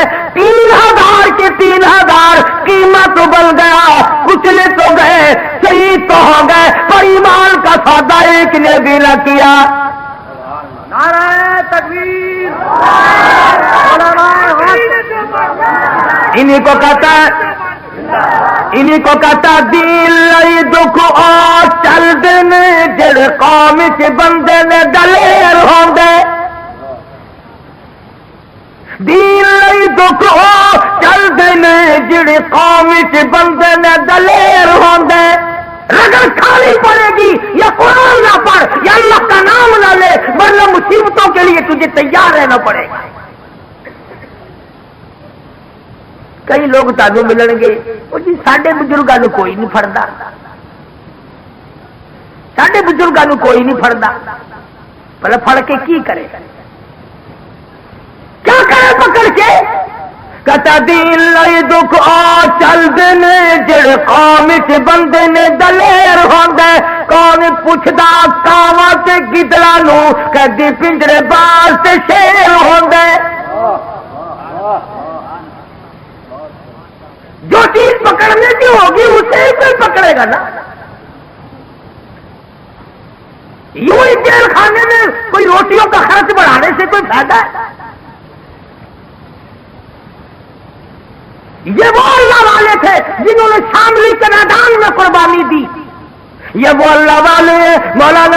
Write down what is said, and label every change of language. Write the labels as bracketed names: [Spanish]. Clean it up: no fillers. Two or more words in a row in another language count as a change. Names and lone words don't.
[Urdu] 3000 کے 3000 قیمت بن گیا، کچلے تو گئے، شہید تو ہو گئے، پر ایمان کا سودا ایک نے بھی نہ کیا۔ نعرہ تکبیر! انہی کو کہتا [Punjabi] ہے، انہی کو کہتا دین لئی دکھ اور چل دن جڑ قوم چ بندے نے دلیر ہوندے، دین لئی دکھ اور چل دن جڑ قوم چ بندے نے دلیر ہوندے۔ [Urdu] رگڑ کھانی پڑے گی یا قرآن نہ پڑھ یا اللہ کا نام نہ لے، ورنہ مصیبتوں کے لیے تجھے تیار رہنا پڑے گا۔ [Punjabi] کئی لوگ تانوں ملن گے وہ جی ساڈے بزرگاں نوں کوئی نہیں پھڑدا، ساڈے بزرگاں نوں کوئی نہیں پھڑدا، بھلا پھڑ کے کی کرے، [Urdu] کیا کرے پکڑ کے؟ [Punjabi] کتا دین لئی دکھ آ چل دن جڑ قوم چ بندے نے دلیر ہوندے، کون پوچھدا کاواں تے گدڑاں نوں کدی پنجرے باز تے شیر ہوندے۔ [Urdu] جو چیز پکڑنے کی ہوگی اسے ہی کوئی پکڑے گا نا۔ یوں ہی جیل خانے میں کوئی روٹیوں کا خرچ بڑھانے سے کوئی فائدہ ہے؟ یہ وہ اللہ والے تھے جنہوں نے شاملی کے میدان میں قربانی دی، یہ وہ اللہ والے مولانا